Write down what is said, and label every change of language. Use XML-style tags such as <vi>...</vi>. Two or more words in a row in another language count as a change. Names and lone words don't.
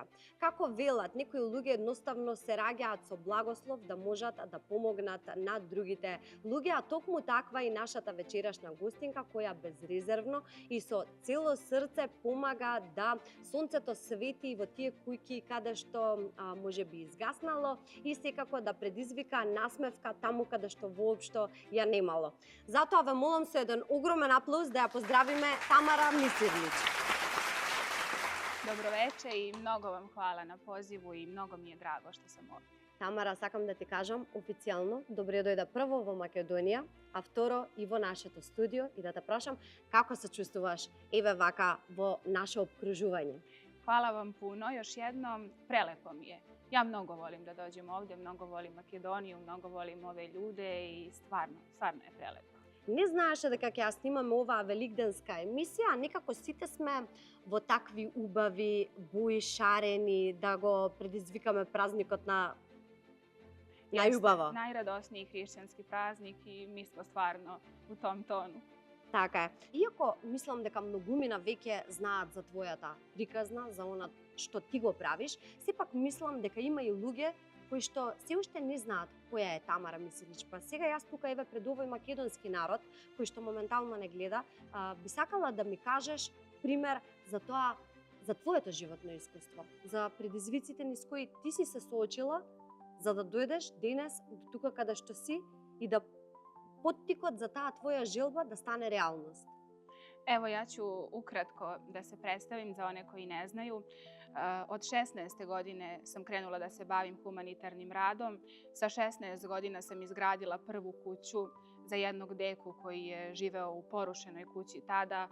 <mk>Како велат, некои луѓе едноставно се раѓаат со благослов да можат да помогнат на другите луѓе, а токму таква и нашата вечерашна гостинка која безрезервно и со цело срце помага да сонцето свети во тие кујки каде што може би изгаснало и секако да предизвика насмевка таму каде што воопшто ја немало. Затоа ве молам со еден огромен аплауз да ја поздравиме Тамара Мисирлич.</mk> <sr>Dobro veče i mnogo vam hvala na pozivu i mnogo mi je drago što sam ovdje.</sr> <mk>Тамара, сакам да ти кажам официјално добре дојде прво во Македонија, а второ и во нашето студио и да те прашам како се чувствуваш еве вака во наше обкружување.</mk> <sr>Hvala vam puno, još jednom, prelepo mi je. Ja mnogo volim da dođem ovdje, mnogo volim Makedoniju, mnogo volim ove ljude i stvarno je prelepo.</sr> <mk>Не знаеше дека ќе ја снимаме оваа великденска емисија, некако сите сме во такви убави, бои, шарени, да го предизвикаме празникот на најубаво.</mk> <sr>Najradosniji hrišćanski praznik i mi smo stvarno u tom tonu.</sr> <mk>Така е. Иако мислам дека многумина веќе знаат за твојата приказна, за она што ти го правиш, сепак мислам дека има и луѓе кои што се уште не знаат која е Тамара Мисирлич. Па сега јас тука еве пред овој македонски народ кој што моментално не гледа, би сакала да ми кажеш пример за тоа, за твоето животно искуство, за предизвиците низ кои ти си се соочила за да дојдеш денес до тука каде што си и да поттикот за таа твоја желба да стане реалност.</mk> <sr>Evo, ja ću ukratko da se predstavim za one koji ne znaju. Od 16. godine sam krenula da se bavim humanitarnim radom. Sa 16 godina sam izgradila prvu kuću za jednog deku koji je živeo u porušenoj kući tada.</sr>